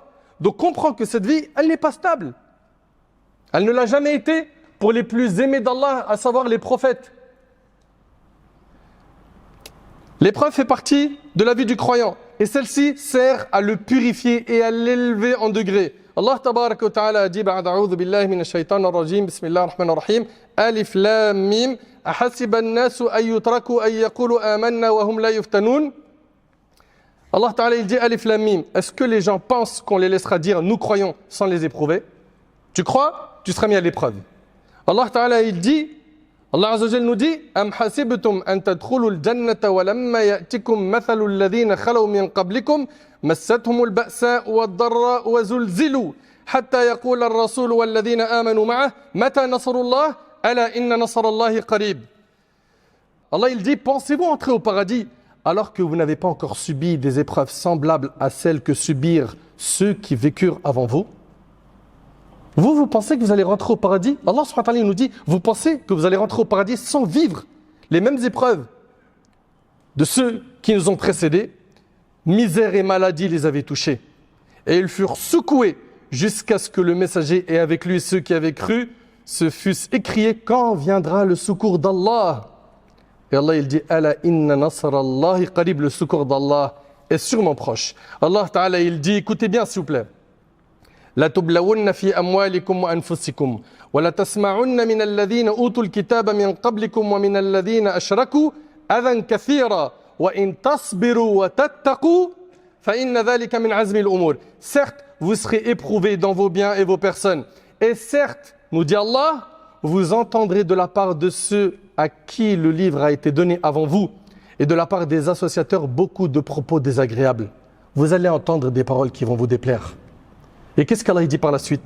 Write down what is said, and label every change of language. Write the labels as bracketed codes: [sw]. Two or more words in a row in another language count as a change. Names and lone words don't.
[fr] Donc comprends que cette vie, elle n'est pas stable. Elle ne l'a jamais été pour les plus aimés d'Allah, à savoir les prophètes. L'épreuve fait partie de la vie du croyant. Et celle-ci sert à le purifier et à l'élever en degrés. [ar] الله تبارك وتعالى [fr] a dit [ar] بعد أعوذ بالله من الشيطان الرجيم بسم الله الرحمن الرحيم الم أحسب الناس أن يتركوا أن يقولوا آمنا وهم لا يفتنون. [fr] Allah ta'ala il dit [ar] الم. [fr] Est-ce que les gens pensent qu'on les laissera dire nous croyons sans les éprouver? Tu crois, tu seras mis à l'épreuve. [ar] Allah ta'ala [fr] il dit, [ar] Allah عز وجل [fr] nous dit [ar] أم حسبتم أن تدخلوا الجنة ولما يأتكم مثل الذين خلوا من قبلكم مستهم البأساء والضراء وزلزلوا حتى يقول الرسول والذين آمنوا معه متى نصر الله ألا إن نصر الله قريب. [fr] Allah il dit pensez-vous entrer au paradis alors que vous n'avez pas encore subi des épreuves semblables à celles que subirent ceux qui vécurent avant vous? Vous pensez que vous allez rentrer au paradis? Allah [ar] سبحانه وتعالى [fr] nous dit, vous pensez que vous allez rentrer au paradis sans vivre les mêmes épreuves de ceux qui nous ont précédés? Misère et maladie les avaient touchés. Et ils furent secoués jusqu'à ce que le messager et avec lui ceux qui avaient cru se fussent écriés, quand viendra le secours d'Allah? Et Allah il dit, [ar] ألا إن نصر الله قريب, [fr] le secours d'Allah est sûrement proche. Allah ta'ala il dit, écoutez bien s'il vous plaît. [ar] لتبلون في أموالكم وأنفسكم ولتسمعن من الذين أوتوا الكتاب من قبلكم ومن الذين أشركوا أذى كثيرا وإن تصبروا وتتقوا فإن ذلك من عزم الأمور. [fr] Certes, vous serez éprouvés dans vos biens et vos personnes. Et certes, nous dit Allah, vous entendrez de la part de ceux à qui le livre a été donné avant vous et de la part des associateurs beaucoup de propos désagréables. Vous allez entendre des paroles qui vont vous déplaire. Et qu'est-ce qu'Allah dit par la suite?